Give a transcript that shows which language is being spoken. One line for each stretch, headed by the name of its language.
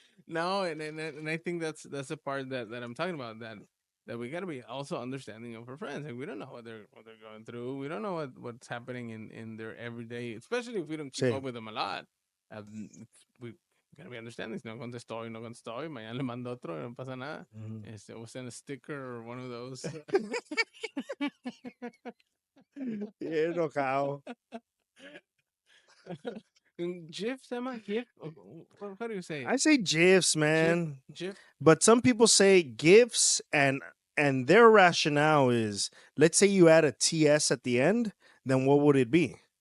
English: No, and I think that's the part that I'm talking about, that we gotta be also understanding of our friends. Like we don't know what they're going through. We don't know what's happening in their everyday, especially if we don't keep
Spanish: Sí.
English: up with them a lot. We gotta be understanding.
Spanish: Si no contestó y no contestó y mañana le mando otro y no pasa nada.
English: We'll send a sticker or one of those. Yeah,
Spanish: enojado.
English: GIF, semi GIF. How do you say it? I say GIFs, GIF, man. GIF. But some people say GIFs, and their rationale is, let's say you add a TS at the end, then what would it be?